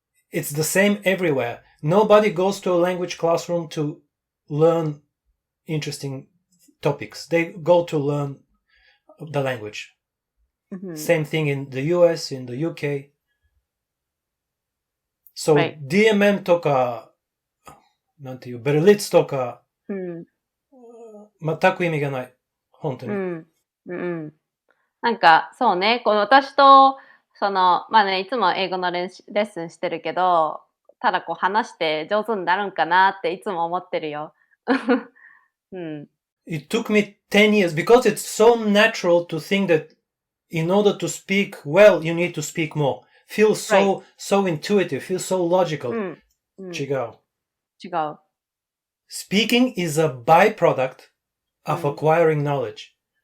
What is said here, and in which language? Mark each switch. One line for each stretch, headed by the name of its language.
English: It's the same everywhere. Nobody goes to a language classroom to learn interesting topics. They go to learn the language. Same thing in the US, in the UK.
Japanese: So DMM とかなんていうBerlitz とか、全く意味がない。本当に。なんか、そうね、私と、まあね、いつも英語のレッスンしてるけど、ただ話して上手になるんかなっていつも思ってるよ。
English: It took me 10 years because it's so natural to think that in order to speak well, you need to speak more. Feels so intuitive, feels so logical.
Japanese: 違う。
English: Speaking is a byproduct of acquiring knowledge.